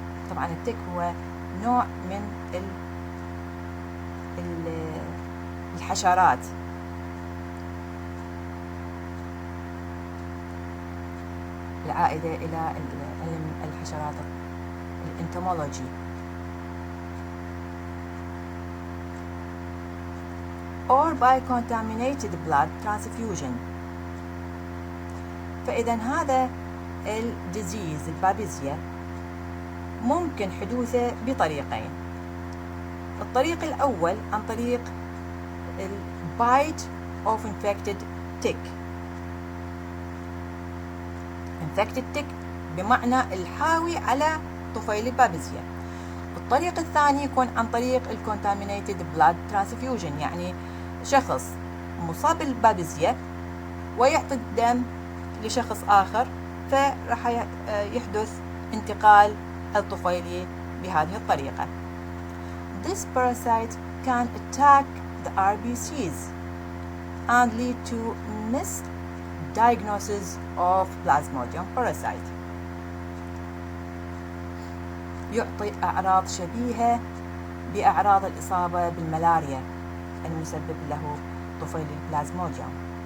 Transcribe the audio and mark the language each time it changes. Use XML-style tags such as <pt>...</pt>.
<ar>طبعا التك هو نوع من الحشرات. العائدة إلى علم الحشرات الانتمولوجي.</ar> <en>or by contaminated blood transfusion.</en> <ar>فإذا هذا الديزيز البابيزيا ممكن حدوثه بطريقين. الطريق الأول عن طريق</ar> <en>bite of infected tick. infected tick</en> <ar>بمعنى الحاوي على طفيل البابيزيا. الطريق الثاني يكون عن طريق</ar> <en>contaminated blood transfusion،</en> <ar>يعني شخص مصاب بالبابيزيا ويعطي الدم لشخص آخر، فراح يحدث انتقال الطفيلي بهذه الطريقة.</ar> <en>This parasite can attack the RBCs and lead to misdiagnosis of Plasmodium parasite.</en> <ar>يعطي أعراض شبيهة بأعراض الإصابة بالملاريا المسبب له طفيل البلازموديوم.</ar>